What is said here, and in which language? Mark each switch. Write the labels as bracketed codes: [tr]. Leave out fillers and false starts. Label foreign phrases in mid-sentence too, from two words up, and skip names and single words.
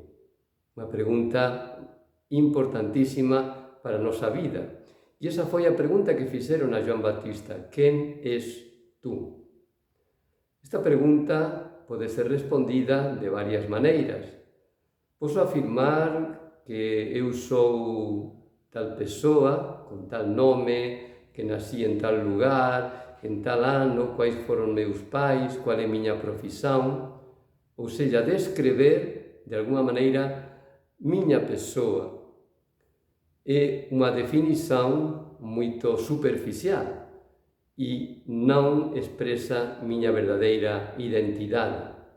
[pt] Uma pergunta importantíssima para a nossa vida. [gl] E essa foi a pergunta que fizeron a João Batista: quem és tú? Esta pergunta pode ser respondida de varias maneiras. Posso afirmar que eu sou tal persoa, con tal nome, que nací en tal lugar, en tal ano, quais foron meus pais, qual é miña profesión, ou seja, descrever, de alguma maneira, miña persoa. É unha definición moito superficial e non expresa miña verdadeira identidade.